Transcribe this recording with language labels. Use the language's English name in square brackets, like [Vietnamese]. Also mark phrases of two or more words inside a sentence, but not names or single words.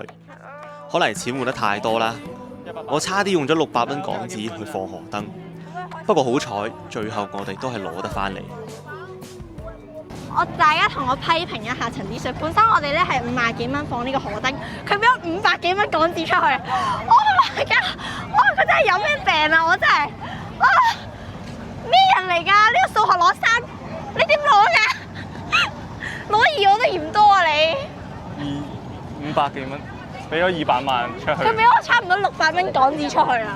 [Cantonese] 可能錢換得太多啦，我差啲用咗600蚊港紙去放河燈，不過好彩最後我哋都係攞得返嚟。大家同我批評一下陳子水，本身我哋咧係50幾蚊放呢個河燈，佢俾咗500幾蚊港紙出去。 [English] Oh my god！ [Cantonese] 哇，佢真係有咩病啊！我真係咩人嚟㗎？呢個數學攞3，你點攞㗎？攞2我都嫌多啊你。 500幾蚊，俾咗200萬出去。佢俾我差唔多600蚊港紙出去啦。